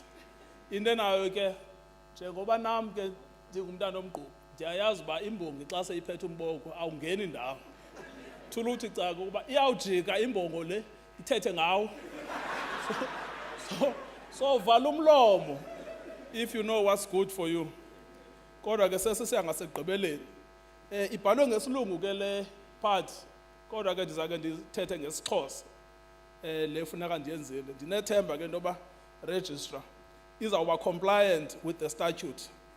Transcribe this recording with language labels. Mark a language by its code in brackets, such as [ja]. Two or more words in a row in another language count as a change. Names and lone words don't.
[xh] Into enayo ke njengoba nam ke ndingumntana omgqubu ndiyayazi uba imbongi xa seyiphethe umboko awungeni ndawo. Thuluthi caka ukuba iyawujika imbongo le ithethe ngawo. [en] So [xh] vala umlomo [en] if you know what's good for you. [xh] Kodwa ke sesisiya ngasekugqibeleni. Ibhalwe ngesilungu ke le part. Kodwa ke ndizake ndithethe ngesiXhosa. Le funeka ndiyenzile. Ndinethemba ke intoba registrar izawuba [en] compliant with the statute.